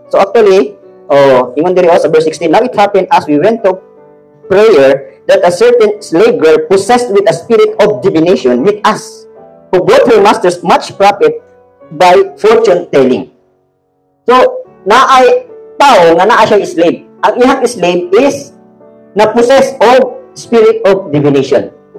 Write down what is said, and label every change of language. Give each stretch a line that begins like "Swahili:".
English: So actually,
Cebuano: ingon diri sa
English: verse 16, now it happened as we went to prayer that a certain slave girl possessed with a spirit of divination with us, who brought her masters much profit by fortune telling.
Cebuano: So, naay tao nga naa siya slave. Ang iyang slave is na-possess of spirit of divination.